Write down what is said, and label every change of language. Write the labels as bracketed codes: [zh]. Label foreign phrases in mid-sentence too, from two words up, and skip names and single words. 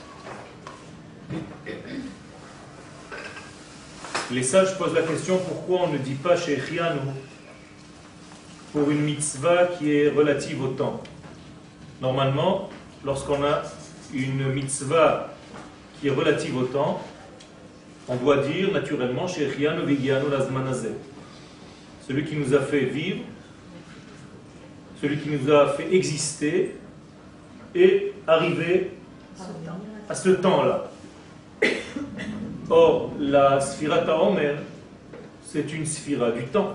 [fr] Les sages posent la question pourquoi on ne dit pas Shechianu pour une mitzvah qui est relative au temps. Normalement, lorsqu'on a une mitzvah qui est relative au temps, on doit dire naturellement [he] שהחיינו והגיענו לזמן הזה. [fr] Celui qui nous a fait vivre, celui qui nous a fait exister et arriver à ce temps-là. Or, la [he] ספירת העומר, [fr] c'est une Sphira du temps.